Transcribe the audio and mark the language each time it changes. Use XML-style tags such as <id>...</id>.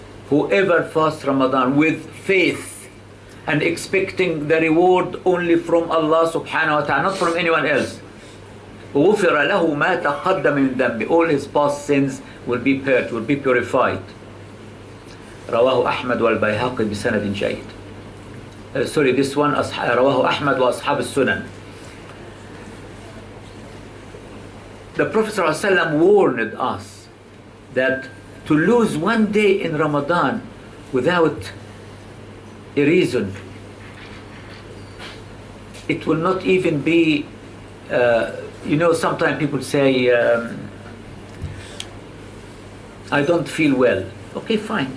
<en>Whoever fasts Ramadan with faith and expecting the reward only from Allah subhanahu wa ta'ala, not from anyone else.</en> <ar>غُفِرَ لَهُ مَا تَقَدَّمَ مِنْ ذَنْبِهِ.</ar> <en>All his past sins will be purged, will be purified.</en> <ar>رواه أحمد والبيهقي بسند جيد.</ar> <en>Sorry, this one</en> <ar>رواه أحمد وأصحاب السنن.</ar> <en>The Prophet ﷺ warned us that to lose one day in Ramadan without a reason, it will not even be, sometimes people say, I don't feel well. Okay, fine.</en>